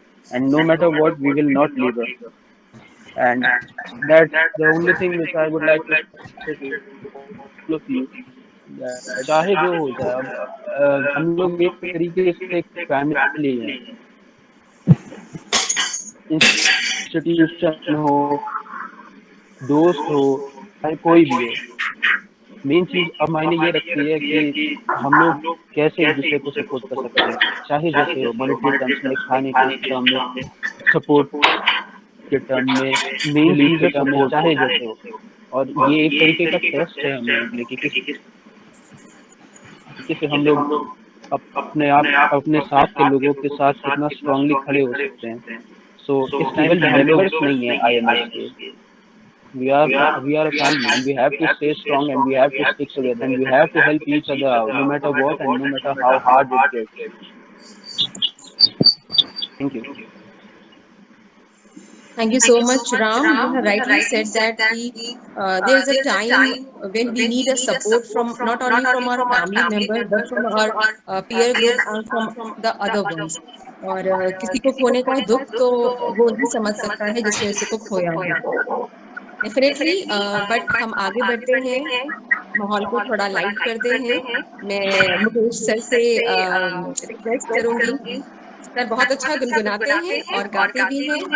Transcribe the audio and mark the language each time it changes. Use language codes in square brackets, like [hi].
[en] And no matter what, we will not leave her. And that's the only thing which I would like to say to all of you, that [hi] चाहे जो हो जाए, अब हम लोग एक तरीके से एक फैमिली हैं। इंस्टीट्यूशन हो, दोस्त हो, चाहे कोई भी हो, मेन चीज अब मायने ये रखती है कि हम लोग कैसे एक दूसरे को सपोर्ट कर सकते हैं, चाहे जैसे हो, मॉनेटरी टर्म्स में, खाने के टर्म में, सपोर्ट के टर्म में, मेन चीज है सपोर्ट, चाहे जैसे हो। और ये एक तरीके का टेस्ट है हम लोगों के लिए कि किस तरीके से हम लोग अपने आप अपने साथ के लोगों के साथ कितना स्ट्रांगली खड़े हो सकते हैं। सो इस टाइम पे हम लोग नहीं है IMS के, [en] we are a family and we have to stay strong and we have to stick together and we have to help each other out no matter what and no matter how hard it gets. Thank you. Thank you so much, Ram. You have rightly said that there is a time when we need a support from not only from our family member but from our peer group and from the other ones. [hi] और किसी को खोने का दुख तो वो नहीं समझ सकता है जिसने उसी को खोया हो। डेफिनेटली बट हम आगे बढ़ते हैं, माहौल को थोड़ा लाइट करते हैं। मैं मुकेश सर से रिक्वेस्ट करूंगी, सर बहुत अच्छा गुनगुनाते हैं और गाते भी हैं।